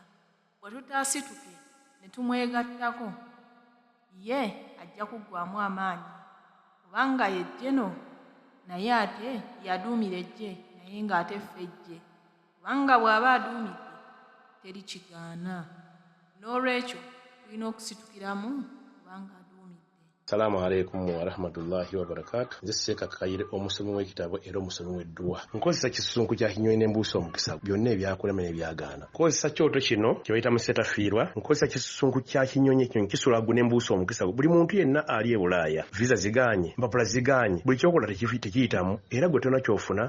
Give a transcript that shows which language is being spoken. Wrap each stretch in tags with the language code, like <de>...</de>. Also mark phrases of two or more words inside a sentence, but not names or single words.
<lg>Bwe tutaasituke ne tumwegattako, ye ajja kuggwaamu amaanyi. Kubanga ye jjeno naye ate yaduumira ejje naye ng'ate ffe ejje. Kubanga bw'aba aduumidde teri kigaana. N'olwekyo tulina okusitukiramu kubanga aduumidde.</lg> <ar>سلام عليكم ورحمة الله وبركاته.</ar> <lg>Nze Seeka Kayire omusomi w'ekitabo era omusomi w'edduwa. Nkozesa kisunku kya kinyonyi n'embuusi omukisa byonna ebyakulema n'ebyagaana. Nkozesa kyoto kino kye bayita musetafiirwa. Nkozesa kisunku kya kinyonyi ekinyonyi kisulagu n'embuusi omukisa. Buli muntu yenna ali e Bulaaya visa ziganye, mpapula ziganye, buli kyokola tekiyitamu era gwe tonna kyofuna.</lg>